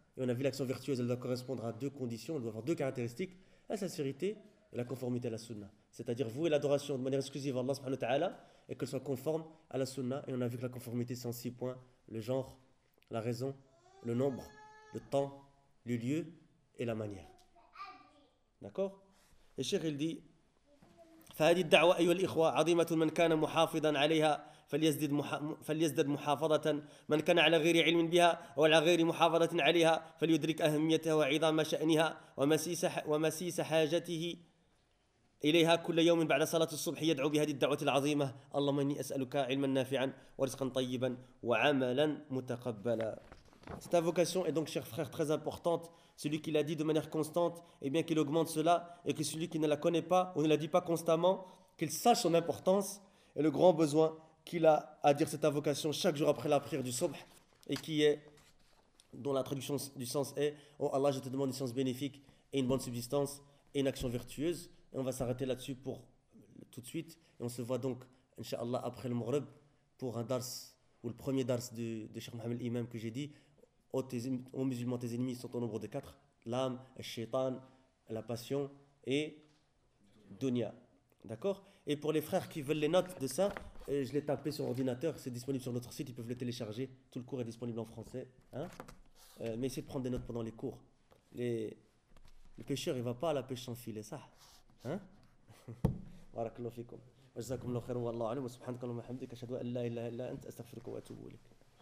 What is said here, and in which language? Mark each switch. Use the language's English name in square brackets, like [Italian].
[French] Et on a vu l'action vertueuse, elle doit correspondre à deux conditions, elle doit avoir deux caractéristiques, la sincérité et la conformité à la sunna. C'est-à-dire vouer l'adoration de manière exclusive à Allah subhanahu wa ta'ala et qu'elle soit conforme à la sunna. Et on a vu que la conformité, c'est en six points. Le genre, la raison, le nombre, le temps, le lieu et la manière. D'accord ? Et Cheikh, il dit... [Arabic] فهذه الدعوة أيها الإخوة عظيمة من كان محافظا عليها فليزدد محافظة من كان على غير علم بها وعلى غير محافظة عليها فليدرك أهميتها وعظام شأنها ومسيس حاجته إليها كل يوم بعد صلاة الصبح يدعو بهذه الدعوة العظيمة اللهم إني أسألك علما نافعا ورزقا طيبا وعملا متقبلا. [French] Cette invocation est donc, chers frères, très importante. Celui qui l'a dit de manière constante, eh bien qu'il augmente cela, et que celui qui ne la connaît pas ou ne la dit pas constamment, qu'il sache son importance et le grand besoin qu'il a à dire cette invocation chaque jour après la prière du Subh, et qui est, dont la traduction du sens est « Oh Allah, je te demande une science bénéfique et une bonne subsistance et une action vertueuse ». Et on va s'arrêter là-dessus pour tout de suite. Et on se voit donc, Inch'Allah, après le Mughrib pour un dars, ou le premier dars de Cheikh Mohammed Imam que j'ai dit, aux musulmans, tes ennemis sont au nombre de quatre, l'âme, le shaitan, la passion et dunya. D'accord ? Et pour les frères qui veulent les notes de ça, je l'ai tapé sur ordinateur, c'est disponible sur notre site, ils peuvent le télécharger, tout le cours est disponible en français. Hein ? Mais essayez de prendre des notes pendant les cours. Le pêcheur, il ne va pas à la pêche sans filet, ça. Hein ? [Arabic] Barakallahu fikoum. وجزاكم الله خير والله اعلم وسبحانك اللهم وبحمدك اشهد ان لا اله الا انت استغفرك واتوب اليك